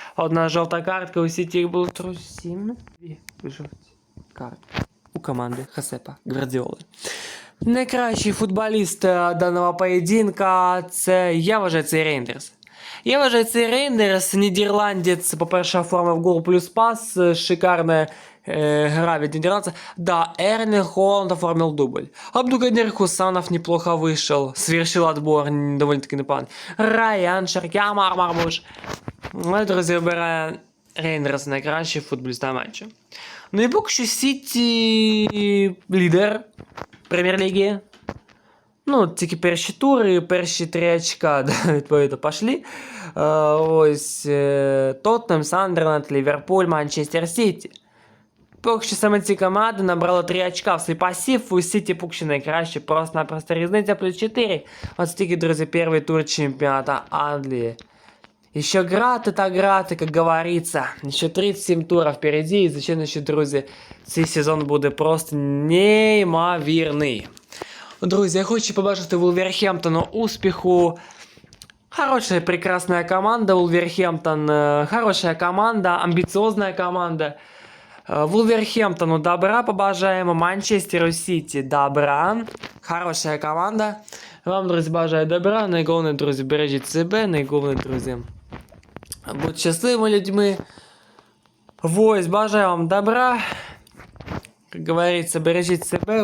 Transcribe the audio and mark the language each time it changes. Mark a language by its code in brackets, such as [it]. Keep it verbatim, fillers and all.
[uk] Одна жовта картка, у Сіті їх було сім, дві жовті картки у команди Хосепа Гвардіоли. Найкращий футболіст е, даного поєдинка – це, я вважаю, цей Рейндерс. Я вважаю, цей Рейндерс, нідерландець, по-перше, оформив гол плюс пас, е, шикарна е, гра від нидерландца. [ru] Да, Эрне Холланд оформил дубль. Абдугадир Хусанов неплохо вышел, совершил отбор н- довольно-таки неплохо. [uk] Райан Шаркя Мармармуш. Ми, друзі, обирає Рейндерс найкращий футболіст на матчі. Ну і поки що Сіті лідер прем'єр-ліги. Ну, тільки перші тури, перші три очка, да, відповідно, пішли. Е, ось е, Тоттенем, Сандерленд, Ліверпуль, Манчестер Сіті. Поки що саме ці команди набрали три очка в свій пасів, у Сіті поки що найкраще, просто-напросто різниця плюс чотири. От стільки, друзі, перший тур чемпіоната Англії. [ru] Еще град это град, и как говорится, еще тридцать семь туров впереди, и зачем еще, [uk] друзі, цей сезон буде просто неймовірний. Друзі, я хочу побажати Вулверхемптону успіху. [ru] Хорошая, прекрасная команда Вулверхемптон, э, хорошая команда, амбициозная команда. [uk] Э, Вулверхемптону добра побажаємо, Манчестеру Сіті добра. [ru] Хорошая команда. [uk] Вам, друзі, бажаю добра. Найголовне, друзі, бережіть себе. Найголовне, друзі, будьте щасливими людьми. Ось, бажаю вам добра. Як говориться, бережіть себе.